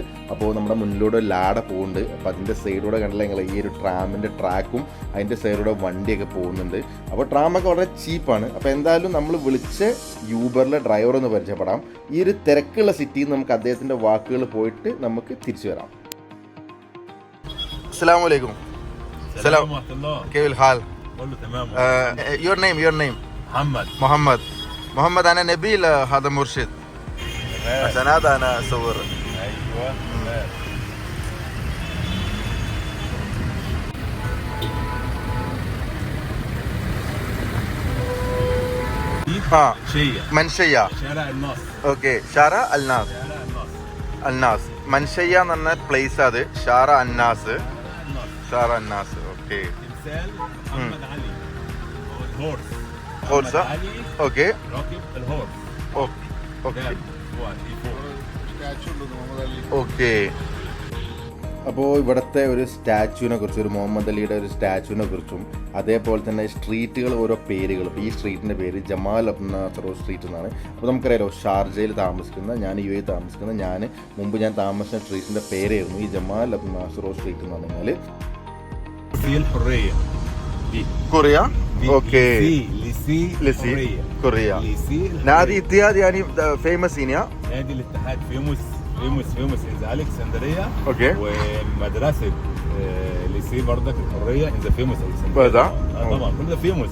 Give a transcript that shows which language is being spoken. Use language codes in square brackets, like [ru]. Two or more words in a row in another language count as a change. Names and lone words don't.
[ml] അപ്പോൾ നമ്മുടെ മുന്നിലൂടെ ലാട പോകുന്നുണ്ട്. അപ്പോൾ അതിൻ്റെ സൈഡിലൂടെ കണ്ടില്ല നിങ്ങൾ, ഈ ഒരു ട്രാമിൻ്റെ ട്രാക്കും അതിൻ്റെ സൈഡിലൂടെ വണ്ടിയൊക്കെ പോകുന്നുണ്ട്. അപ്പോൾ ട്രാമൊക്കെ വളരെ ചീപ്പാണ്. അപ്പോൾ എന്തായാലും നമ്മൾ വിളിച്ച യൂബറിലെ ഡ്രൈവർ ഒന്ന് പരിചയപ്പെടാം. ഈ ഒരു തിരക്കുള്ള സിറ്റിയിൽ നമുക്ക് അദ്ദേഹത്തിൻ്റെ വാക്കുകൾ പോയിട്ട് നമുക്ക് തിരിച്ചു വരാം. [ar] السلام عليكم. السلام ورحمة الله. كيف الحال؟ كله تمام. [en] your name محمد. [ar] أنا نبيل، هذا مرشد. عشان هذا أنا أصور. أيوة. منشية. شارع الناصر. [ml] ഓക്കെ, ഷാറ അൽനാസ്. അൽനാസ് മൻഷയ്യ എന്ന് പറഞ്ഞ പ്ലേസ്. അത് ഷാറ അന്നാസ്. ഷാറ അന്നാസ്. ഓക്കെ. [ar] تمثال محمد علي. الهورس. هورس. محمد علي [ml] ഓക്കെ [ar] راكب الهورس. [ml] ഓക്കെ [ar] ده هو الفور. [ml] സ്റ്റാച്ചു ഉണ്ട് മുഹമ്മദ് അലി. ഓക്കെ. അപ്പോൾ ഇവിടുത്തെ ഒരു സ്റ്റാച്ചുവിനെ കുറിച്ച്, ഒരു മുഹമ്മദ് അലിയുടെ ഒരു സ്റ്റാച്ചുവിനെ കുറിച്ചും, അതേപോലെ തന്നെ സ്ട്രീറ്റുകൾ ഓരോ പേരുകൾ. ഇപ്പോൾ ഈ സ്ട്രീറ്റിൻ്റെ പേര് ജമാൽ അബ്ദുൽ നാസർ സ്ട്രീറ്റ് എന്നാണ്. അപ്പോൾ നമുക്കറിയാലോ ഷാർജയിൽ താമസിക്കുന്ന, ഞാൻ UAE താമസിക്കുന്ന, മുമ്പ് ഞാൻ താമസിച്ച സ്ട്രീറ്റിൻ്റെ പേരായിരുന്നു ഈ ജമാൽ അബ്ദുൽ നാസർ സ്ട്രീറ്റ് എന്ന് പറഞ്ഞാൽ. കൊറിയ. ഓക്കെ. കൊറിയ. [ar] نادي اتحاد يعني فيمس هنا. نادي الاتحاد فيموس [en] in the Alexandria. [ar] اوكي. ومدرسة ليسي برضك الحرية [en] in the famous Alexandria. [ar] بدا. طبعا كل ده فيموس.